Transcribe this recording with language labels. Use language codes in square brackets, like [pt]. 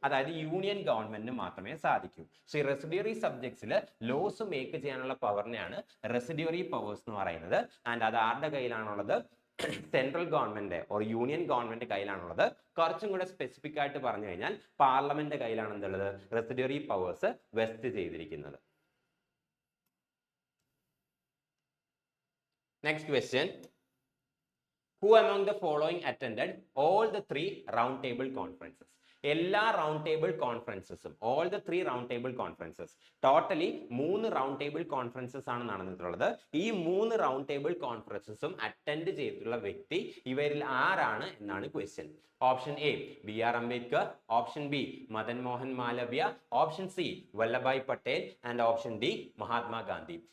[ml] അതായത് യൂണിയൻ ഗവൺമെന്റിന് മാത്രമേ സാധിക്കൂ. സോ ഈ റെസിഡ്യൂറി സബ്ജക്ട്സിൽ ലോസ് മേക്ക് ചെയ്യാനുള്ള പവറിനെയാണ് റെസിഡ്യൂറി പവേഴ്സ് എന്ന് പറയുന്നത്. ആൻഡ് അത് ആരുടെ കയ്യിലാണുള്ളത്? Central government or union government കയ്യിലാണുള്ളത്. കുറച്ചും കൂടെ സ്പെസിഫിക് ആയിട്ട് പറഞ്ഞു കഴിഞ്ഞാൽ പാർലമെന്റ് കയ്യിലാണ് എന്തുള്ളത്? റെസിഡ്യൂറി പവേഴ്സ് വെസ്റ്റ് ചെയ്തിരിക്കുന്നത്. [en] Next question: who among the following attended all the 3 round table conferences? [ml] എല്ലാ round table കോൺഫറൻസസും, [en] all the 3 round table conferences, [ml] totally 3 round table conferences ആണ് നടന്നിട്ടുള്ളത്. ഈ 3 റൗണ്ട് ടേബിൾ കോൺഫറൻസസും അറ്റൻഡ് ചെയ്തിട്ടുള്ള വ്യക്തി ഇവരിൽ ആരാണ് എന്നാണ് question. Option A BR Ambedkar, option B Madan Mohan Malaviya, option C Vallabhbhai Patel and option D Mahatma Gandhi.